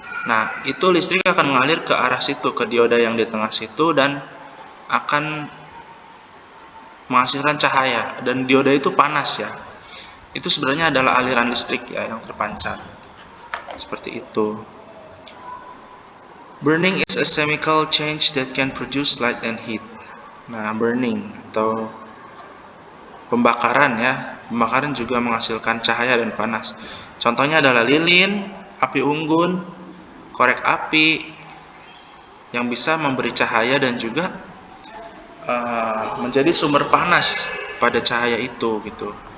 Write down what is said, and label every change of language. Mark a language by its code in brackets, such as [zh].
[id] Nah, itu listrik akan mengalir ke arah situ, ke dioda yang di tengah situ, dan akan menghasilkan cahaya. Dan dioda itu panas ya. Itu sebenarnya adalah aliran listrik ya yang terpancar. Seperti itu. [en] Burning is a chemical change that can produce light and heat. [id] Nah, burning atau pembakaran ya. Pembakaran juga menghasilkan cahaya dan panas. Contohnya adalah lilin, api unggun, korek api yang bisa memberi cahaya dan juga menjadi sumber panas pada cahaya itu gitu.